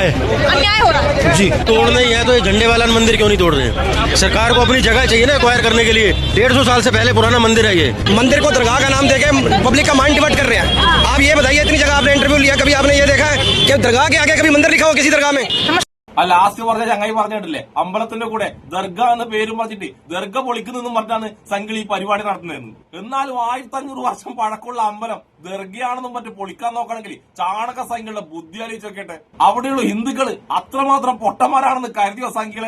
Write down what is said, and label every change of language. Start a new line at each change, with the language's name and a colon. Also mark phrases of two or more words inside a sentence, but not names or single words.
Hindi: अन्याय हो रहा है जी। तोड़ना ही है तो ये झंडे वाला मंदिर क्यों नहीं तोड़ रहे हैं? सरकार को अपनी जगह चाहिए ना एक्वायर करने के लिए। 150 साल से पहले पुराना मंदिर है ये। मंदिर को दरगाह का नाम देके पब्लिक का
English: mind divert
Hindi: कर रहे हैं। आप ये बताइए, इतनी जगह आपने इंटरव्यू लिया, कभी आपने ये देखा है कि दरगाह के आगे कभी मंदिर लिखा हो किसी दरगाह में?
Malayalam: ആ ലാസ്റ്റ് പറഞ്ഞ ചങ്ങായി പറഞ്ഞിട്ടില്ലേ, അമ്പലത്തിന്റെ കൂടെ ദർഗ എന്ന പേരും പറഞ്ഞിട്ട് ദർഗ പൊളിക്കുന്നെന്നും പറഞ്ഞാണ് സംഘികൾ ഈ പരിപാടി നടത്തുന്നതെന്ന്. എന്നാലും 1500 വർഷം പഴക്കമുള്ള അമ്പലം ദർഗയാണെന്നും മറ്റും പൊളിക്കാൻ നോക്കണമെങ്കിൽ ചാണക സംഖ്യകളുടെ ബുദ്ധി ആലോചിച്ചോക്കട്ടെ. അവിടെയുള്ള ഹിന്ദുക്കൾ അത്രമാത്രം പൊട്ടന്മാരാണെന്ന് കരുതിയോ സംഖ്യകളെ?